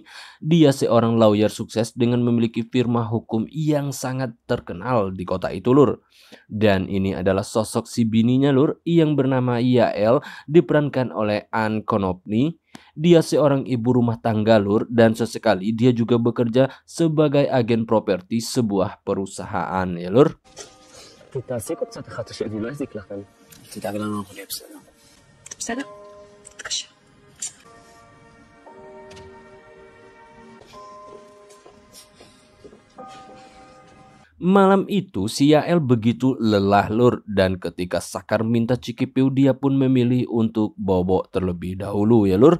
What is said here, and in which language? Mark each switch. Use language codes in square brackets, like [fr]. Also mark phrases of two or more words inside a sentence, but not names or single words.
[id] Dia seorang lawyer sukses dengan memiliki firma hukum yang sangat terkenal di kota itu Lur. Dan ini adalah sosok si bininya Lur yang bernama Yael, diperankan oleh Ann Konopny. Dia seorang ibu rumah tangga Lur, dan sesekali dia juga bekerja sebagai agen properti sebuah perusahaan ya Lur. [he] תעסיקו קצת אחד את השני, לא יזיק לכם. תדאג לנו, אנחנו נהיה בסדר. בסדר? תתקשר. [id] Malam itu si Yael begitu lelah Lur, dan ketika Sakar minta Cikipiu dia pun memilih untuk bobo terlebih dahulu ya Lur.